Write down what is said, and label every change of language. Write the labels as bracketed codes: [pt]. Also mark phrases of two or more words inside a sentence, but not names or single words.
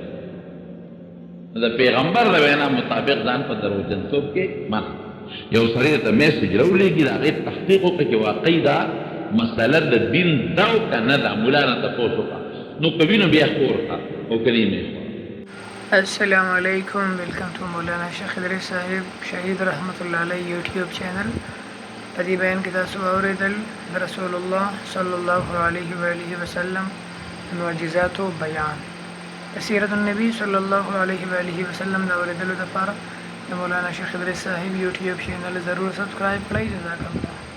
[ps] د پیغمبر د وینا مطابق ځان په دروغجنتوب کې مه. یو سړی ته میسج راولېږي د هغې تحقیق وکړه چې واقعي دا مسله د دین ده او که نه ده، ملا نه تپوس وکړه نو که وي نو بیا خور کړه او که نه یې [ar] السلام علیکم، [en] welcome to مولانا شیخ ادریس صاحب شہید [ar] رحمۃ اللہ علیہ [en] YouTube channel. [ps] پدې بیان کې تاسو اوریدل د رسول الله [ar] صلی الله علیه و آله وسلم [ps] معجزات او بیان سیرت النبی [ar] صلی الله علیه و آله وسلم [ps] دا اوریدلو لپاره د مولانا شیخ ادریس صاحب یوټیوب چینل ضرور سبسکرایب کړئ. [ar] جزاک الله.